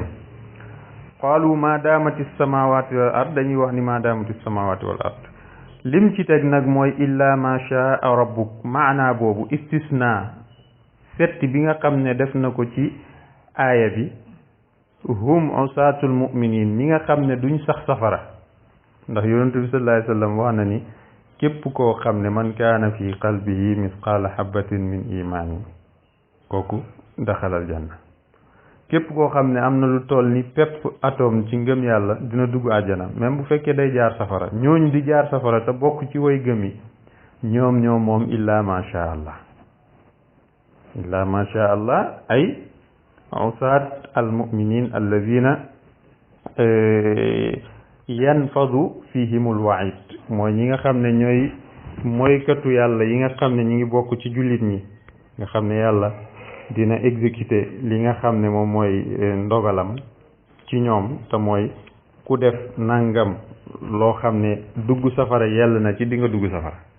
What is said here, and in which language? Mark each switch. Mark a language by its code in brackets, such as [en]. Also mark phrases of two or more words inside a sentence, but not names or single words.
[ar] قالوا ما دامت السماوات والأرض [wo] dañuy wax ni [ar] ما دامت السماوات والأرض [wo] lim ci teg nag mooy [ar] إلا ما شاء ربك [wo] maanaa boobu istisna setti bi nga xam ne def na ko ci aaya bi [ar] هم عصاة المؤمنين [wo] ñi nga xam ne duñ sax safara ndax yonent bi [ar] صلى الله عليه وسلم [wo] wax na ni képp koo xam ne [ar] من كان في قلبه مثقال حبة من إيمان [wo] kooku [ar] دخل الجنة. [wo] képp koo xam ne am na lu toll ni pepp atome ci ngëm yàlla dina dugg àjjana même bu fekkee day jaar safara. ñooñ di jaar safara te bokk ci way gëm yi ñoom moom [ar] إلا ما شاء الله إلا ما شاء الله [wo] ay [ar] عصاة المؤمنين الذين ينفذ فيهم الوعيد [wo] mooy ñi nga xam ne ñooy mooykatu yàlla yi nga xam ne ñi ngi bokk ci jullit ñi nga xam ne yàlla dina exécuter li nga xam ne moom mooy ndogalam ci ñoom te mooy ku def nangam loo xam ne dugg safara yell na ci di nga dugg safara